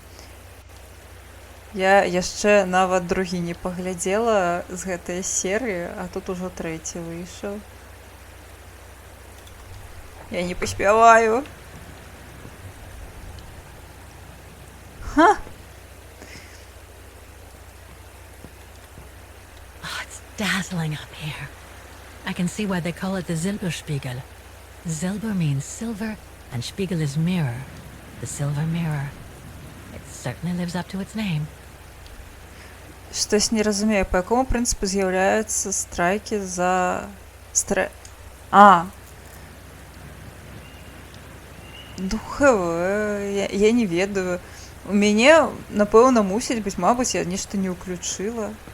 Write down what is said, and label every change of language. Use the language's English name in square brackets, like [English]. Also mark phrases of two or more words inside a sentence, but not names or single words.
[Belarusian] Я яшчэ нават другі не паглядзела з гэтай серыі, а тут ужо трэці выйшаў. Я не паспяваю. Ха! [English] Oh, it's dazzling up here. I can see why they call it the Silberspiegel. Silber means silver, and Spiegel is mirror. The silver mirror. It certainly lives up to its name. [Belarusian] Штось не разумею, по якому прынцыпу з'яўляюцца страйкі за... Я не ведаю. У мяне, напэўна, мусіць быць, мабыць, я нешта не ўключыла.